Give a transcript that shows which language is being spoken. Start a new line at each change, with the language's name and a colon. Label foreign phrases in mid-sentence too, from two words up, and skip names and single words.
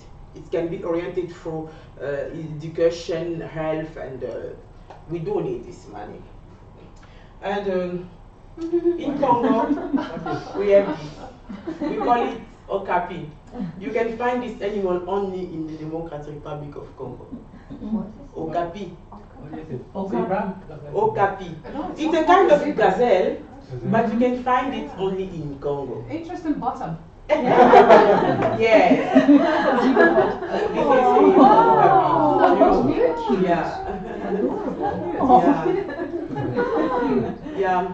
English: It can be oriented for education, health, and we do need this money. And in Congo, we have this. We call it okapi. You can find this animal only in the Democratic Republic of Congo. Okapi. Okapi. It's a kind of gazelle, but you can find it only in Congo. Interesting bottom. Yes. Yeah.